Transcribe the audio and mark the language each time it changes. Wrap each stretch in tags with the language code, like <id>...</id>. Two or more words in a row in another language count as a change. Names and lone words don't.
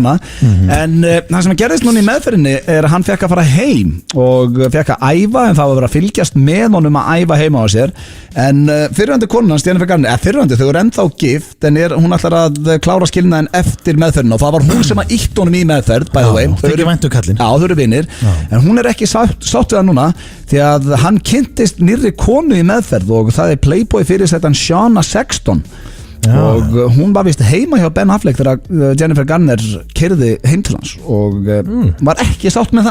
<is>annað en það sem gerðist núna í meðferðinni er að hann fekk að fara heim og fekk að æfa, en það var að vera að fylgjast með honum að æfa heima á sér en fyrrandi konan, Jennifer Garner, fyrrandi, þau eru ennþá gift en hún ætlar að klára skilnaðin eftir meðferðin og það var hún sem að ítt honum í meðferð</is> <en>by the way,</en> <is>þau eru vinir en hún er ekki sátt við það núna því að hann kynntist nýrri konu í meðferð og það er Playboy fyrirsettan Shauna Sexton og hún var vist heima hjá Ben Affleck þegar Jennifer Garner keyrði heim til hans og var ekki sátt með það.</is>